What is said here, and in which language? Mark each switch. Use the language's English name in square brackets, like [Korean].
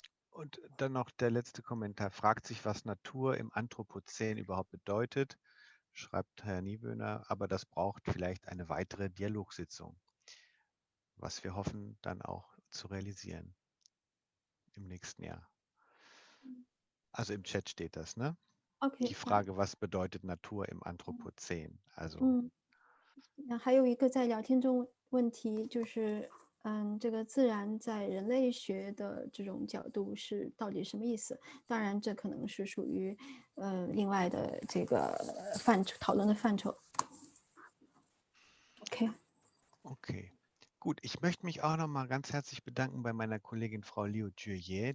[German] Und dann noch der letzte Kommentar. Fragt sich, was Natur im Anthropozän überhaupt bedeutet, schreibt Herr Niewöhner, aber das braucht vielleicht eine weitere Dialogsitzung, was wir hoffen, dann auch zu realisieren im nächsten Jahr. Also im Chat steht das, ne? Okay. Die Frage, was bedeutet Natur im Anthropozän? Also. [Chinese] 还有一个在聊天中问题就是，这个自然在人类学的这种角度是到底什么意思？当然，这可能是属于另外的这个讨论的范畴。 [German] Okay. Gut, ich möchte mich auch noch mal ganz herzlich bedanken bei meiner Kollegin Frau Liu Juye.